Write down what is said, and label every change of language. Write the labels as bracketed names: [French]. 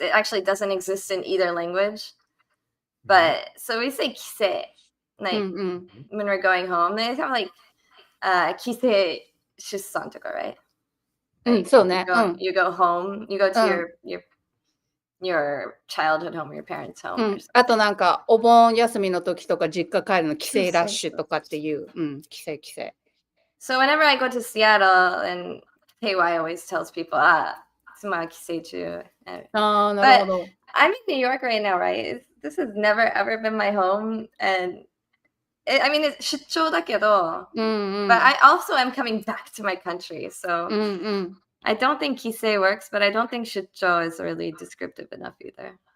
[English] It actually doesn't exist in either language. But so we say kise, like when we're going home. They have like [Japanese] kise shussan toka, [English] right? Like, you go home, you go to your childhood home, your parents' home. [Japanese] あとなんかお盆休みの時とか実家帰るの帰省ラッシュとかっていう、帰省。 [English] So whenever I go to Seattle, and KY always tells people, [Japanese] tsuma kiseichu. [English] But I'm in New York right now, right? This has never ever been my home, and I mean it's [Japanese] 出張だけど, [English] but I also am coming back to my country, so I don't think kisei works, but I don't think 出張 is really descriptive enough either.